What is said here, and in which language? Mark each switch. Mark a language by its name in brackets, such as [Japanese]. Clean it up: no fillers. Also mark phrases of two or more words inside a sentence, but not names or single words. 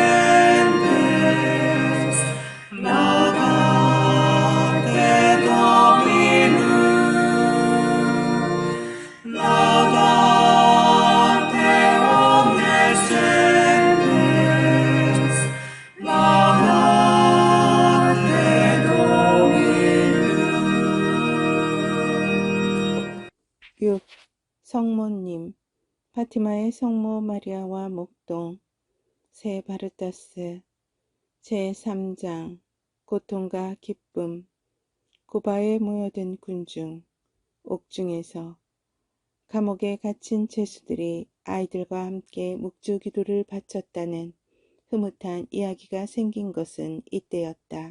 [Latin] gentes, laudate Dominum, laudate omnes gentes, laudate Dominum. [Korean] 6. 성모님, 파티마의 성모 마리아와 목동, 새 바르타스, 제3장, 고통과 기쁨, 고바에 모여든 군중, 옥중에서 감옥에 갇힌 죄수들이 아이들과 함께 묵주기도를 바쳤다는 흐뭇한 이야기가 생긴 것은 이때였다.